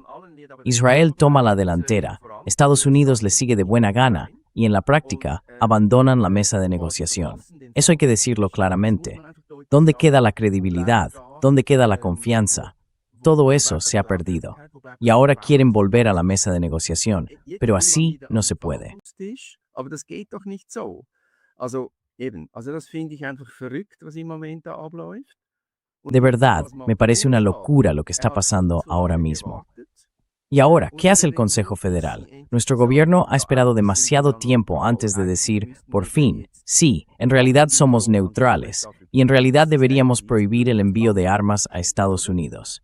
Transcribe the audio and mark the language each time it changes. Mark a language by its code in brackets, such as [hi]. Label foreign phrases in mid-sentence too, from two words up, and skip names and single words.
[es] Israel toma la delantera, Estados Unidos le sigue de buena gana y en la práctica abandonan la mesa de negociación. Eso hay que decirlo claramente. ¿Dónde queda la credibilidad? ¿Dónde queda la confianza? Todo eso se ha perdido. Y ahora quieren volver a la mesa de negociación, pero así no se puede. [de] Das finde ich einfach verrückt, was im Moment da abläuft. [es] De verdad, me parece una locura lo que está pasando ahora mismo. Y ahora, ¿qué hace el Consejo Federal? Nuestro gobierno ha esperado demasiado tiempo antes de decir, por fin, sí, en realidad somos neutrales, y en realidad deberíamos prohibir el envío de armas a Estados Unidos.